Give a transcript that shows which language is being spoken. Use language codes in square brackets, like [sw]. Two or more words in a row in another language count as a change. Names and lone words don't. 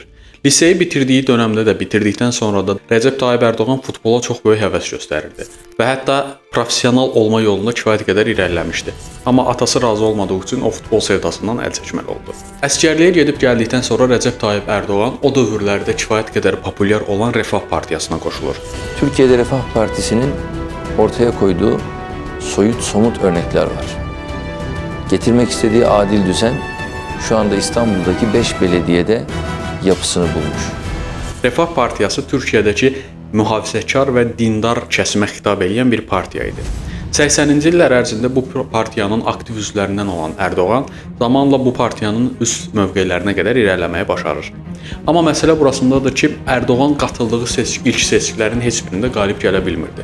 [az] Liseyi bitirdiyi dövrdə də bitirdikdən sonra da Rəcəb Tayyip Erdoğan futbola çox böyük həvəs göstərirdi və hətta professional olma yolunda kifayət qədər irəliləmişdi. Amma atası razı olmadığı üçün o futbol sevdasından əl çəkməli oldu. Əsgərliyə gedib gəldikdən sonra Rəcəb Tayyip Erdoğan o dövrlərdə kifayət qədər populyar olan Refah Partiyasına qoşulur. [tr] Türkiye'de Refah Partisi'nin ortaya koyduğu soyut, somut örnekler var. Getirmek istediği adil düzen şu anda İstanbul'daki 5 belediyede yapısını bulmuş. [az] Refah Partiyası Türkiyədəki mühafizəkar və dindar kəsimə xitab edən bir partiya idi. 80-ci illər ərzində bu partiyanın aktiv üzvlərindən olan Erdoğan zamanla bu partiyanın üst mövqelərinə qədər irəliləməyi başarır. Amma məsələ burasındadır ki, Erdoğan qatıldığı ilk seçkilərin heç birində qalib gələ bilmirdi.